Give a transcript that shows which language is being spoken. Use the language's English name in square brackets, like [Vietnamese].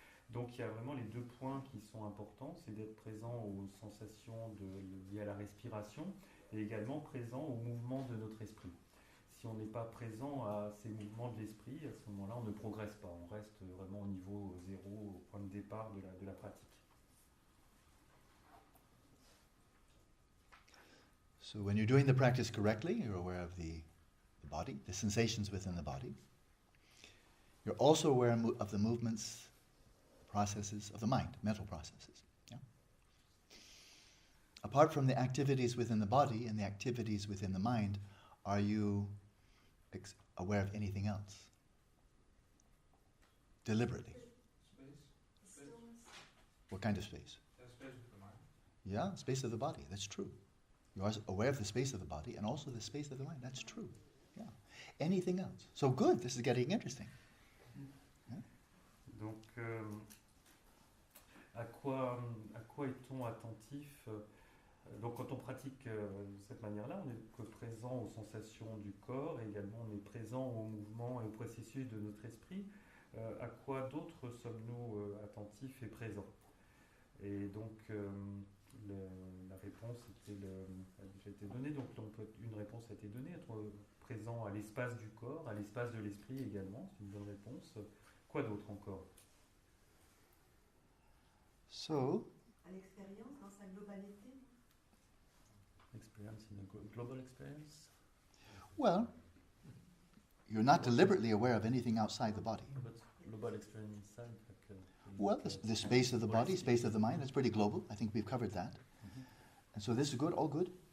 [French] Donc il y a vraiment les deux points qui sont importants, c'est d'être présent aux sensations liées à la respiration et également présent au mouvement de notre esprit. Si on n'est pas présent à ces mouvements de l'esprit, à ce moment-là, on ne progresse pas, on reste vraiment au niveau zéro, au point de départ de la pratique. [English] So when you're doing the practice correctly, you're aware of the body, the sensations within the body. You're also aware of the movements, processes of the mind, mental processes. Yeah? Apart from the activities within the body and the activities within the mind, are you aware of anything else? Deliberately. Space. What kind of space? Space with the mind. Yeah, space of the body, that's true. You are aware of the space of the body and also the space of the mind, that's true. Yeah. Anything else? So good, this is getting interesting. Yeah? [French] Donc, à quoi est-on attentif? Donc quand on pratique de cette manière-là, on est présent aux sensations du corps et également on est présent au mouvement et au processus de notre esprit. À quoi d'autre sommes-nous attentifs et présents? Et donc la réponse a déjà été donnée. Donc une réponse a été donnée, être présent à l'espace du corps, à l'espace de l'esprit également, c'est une bonne réponse. Quoi d'autre encore? [English] So, [French] À l'expérience, dans sa globalité. [English] Experience in a global experience? well, you're not deliberately aware of anything outside the body. Global experience inside, like, Well, the space of the body, space of the mind, that's pretty global. I think we've covered that. And so this is good, all good.